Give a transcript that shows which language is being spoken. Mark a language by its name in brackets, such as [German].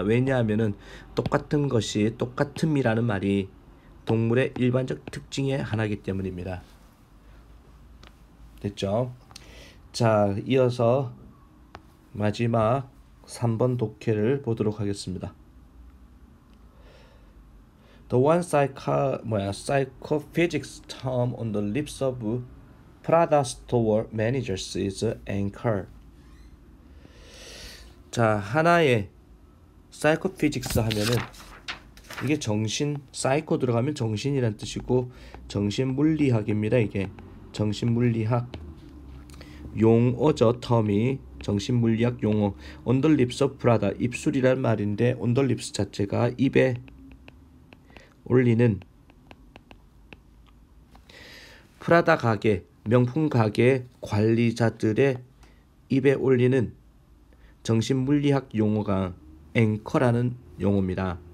[Korean] 왜냐하면은 똑같은 것이 똑같음이라는 말이 동물의 일반적 특징의 하나이기 때문입니다. 됐죠? 자 이어서 마지막 3번 독해를 보도록 하겠습니다. [English] The one psychophysics term on the lips of Prada store managers is anchor. [Korean] 자 하나의 사이코피직스 하면은 이게 정신 사이코 들어가면 정신이란 뜻이고 정신물리학입니다. 이게 정신물리학 용어죠. 텀이 정신물리학 용어 [English] on the lips of Prada [Korean] 입술이란 말인데 [English] on the lips [Korean] 자체가 입에 올리는 프라다 가게 명품 가게 관리자들의 입에 올리는 정신물리학 용어가 앵커라는 용어입니다.